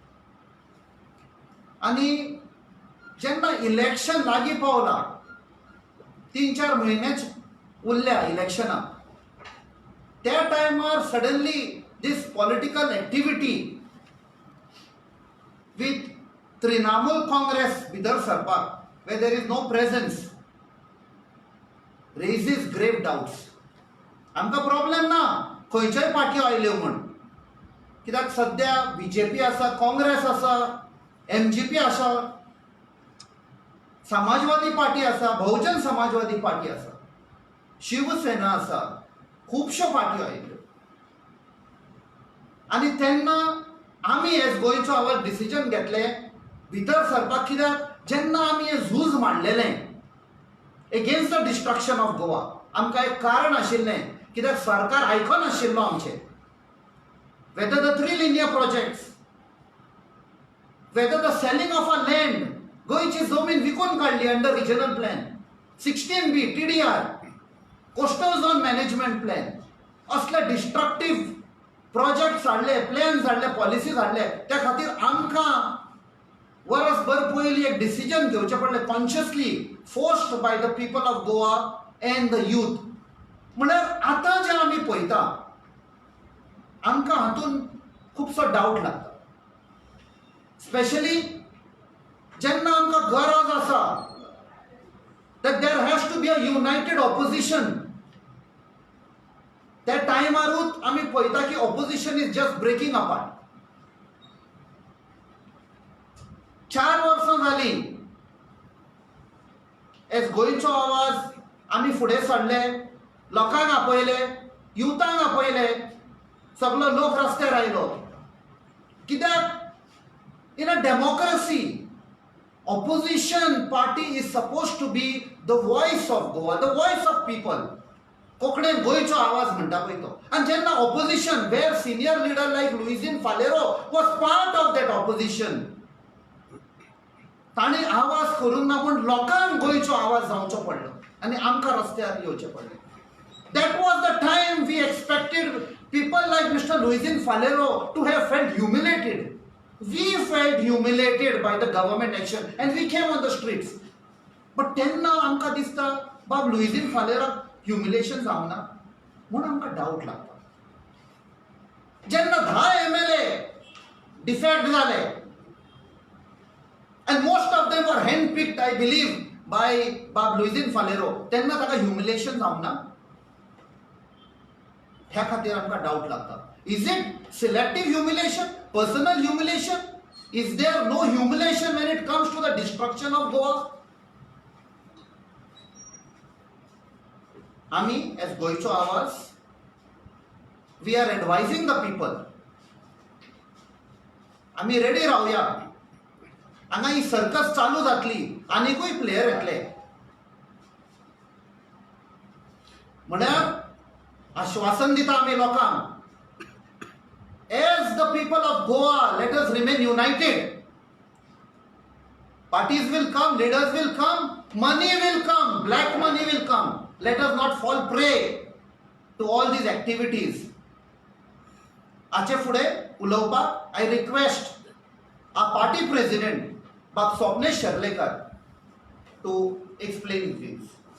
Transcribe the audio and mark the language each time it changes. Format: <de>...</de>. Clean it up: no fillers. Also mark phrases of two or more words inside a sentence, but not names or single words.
<kok>आनी जेन्ना इलेक्शन लागीं पावला, 3-4 म्हयनेच उरल्या इलेक्शनाक, त्या टायमार</kok> <en>suddenly this political activity with Trinamool Congress</en> <kok>भितर सरपाक,</kok> <en>where there is no presence, raises grave doubts.</en> <kok>आमकां प्रॉब्लेम ना खंयच्योय पार्टी आयल्यो म्हण, कित्याक सद्या बीजेपी आसा, काँग्रेस आसा, एमजीपी आसा, समाजवादी पार्टी आसा, बहुजन समाजवादी पार्टी आसा, शिवसेना आसा, खुबश्यो पार्टी आयल्यो. आनी तेन्ना आमी एज गोंयचो आवाज डिसिजन घेतलें भितर सरपाक. कित्याक जेन्ना आमी हें झूज मांडलेलें</kok> <en>against the destruction of Goa,</en> <kok>आमकां एक कारण आशिल्लें कित्याक सरकार आयकनाशिल्लो आमचें.</kok> <en>whether the 3 linear projects, whether the selling of a land,</en> <kok>गोंयची जमीन विकून काडली</kok> <en>under regional plan,</en> <kok>16B TDR,</kok> <en>coastal zone management plan,</en> <kok>असले</kok> <en>destructive projects</en> <kok>हाडले, प्लॅन्स हाडले, पॉलिसीज हाडले. त्या खातीर आमकां वर्सभर पयलीं एक डिसिजन घेवचें पडलें,</kok> <en>consciously forced by the people of Goa and the youth.</en> <kok>म्हळ्यार आतां जें आमी पळयता, आमकां हातून खुबसो डावट लागता. स्पेशली जेन्ना आमकां गरज आसा</kok> <en>that there has to be a united opposition,</en> <kok>त्या टायमारूच आमी पळयता की</kok> <en>opposition is just breaking apart.</en> <kok>4 वर्सां जालीं एज गोंयचो आवाज आमी फुडें सरले, लोकांक आपयले, युथांक आपयले, सगळो लोक रस्त्यार आयलो.</kok> <en>कित्याक in a democracy, opposition party is supposed to be the voice of Goa, the voice of people.</en> <kok>कोंकणीन गोंयचो आवाज म्हणटा पळय तो. आनी जेन्ना ऑपोजिशन,</kok> <en>where senior leader like Luizinho Faleiro was part of that opposition,</en> <kok>ताणें आवाज करूंक ना पूण लोकांक गोंयचो आवाज जावचो पडलो आनी आमकां रस्त्यार येवचें पडलें.</kok> <en>That was the time we expected people like Mr. Luizin Falero to have felt humiliated. We felt humiliated by the government action and we came on the streets.</en> <kok>But तेन्ना आमकां दिसता बाब लुईझीन फालेराक ह्युमिलेशन जावना म्हूण आमकां डावट लागता. जेन्ना 10 MLA डिफेक्ट जाले</kok> <en>and most of them were handpicked, I believe, by</en> <kok>बाब लुईझीन फालेरो, तेन्ना ताका ह्युमिलेशन जावना. ह्या खातीर आमकां डावट लागता.</kok> <en>Is it selective humiliation, personal humiliation? Is there no humiliation when it comes to the destruction of Goa?</en> <kok>आमी as गोंयचो आवाज,</kok> <en>we are advising the people.</en> <kok>आमी रेडी रावया. हांगा ही सर्कस चालू जातली, आनीकूय प्लेयर येतले. म्हळ्यार आश्वासन दिता आमी लोकांक,</kok> <en>as the people of Goa, let us remain united. Parties will come, leaders will come, money will come, black money will come. Let us not fall prey to all these activities.</en> <kok>हाचे फुडें उलोवपाक</kok> <en>I request our party president, Bab Swapnesh Sharlekar, to explain his views.</en>